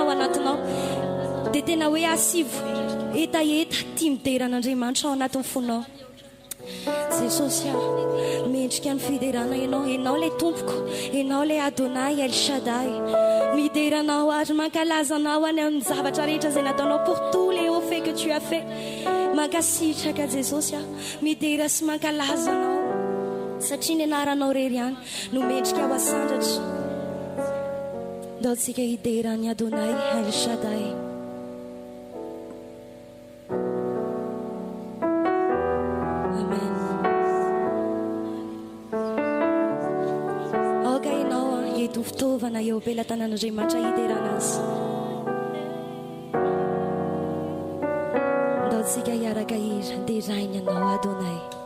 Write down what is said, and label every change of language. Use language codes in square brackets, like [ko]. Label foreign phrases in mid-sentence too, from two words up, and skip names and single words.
[mg] ao anatinao dia tena hoe asivo etaeta tia mideran'Andriamanitra ao anatin'ny fonao jesosy a mendrika ny fiderana ianao ilay tompoko ianao ilay Adonai El Shaddai mideranao ary mankalazanao any amin'ny zavatra rehetra izay nataonao [fr] pour tous les hauts faits que tu as fait [mg] mankasitraka jesosy a midera sy mankalazanao satria ny anaranao rery ihany no mendrika ho asandratra ndao tsika hiderany Adonai El Shaddai fitaovana eo am-pelatanan'Andriamanitra hiderana azy ndao tsika hiaraka hira derainy ianao Adonai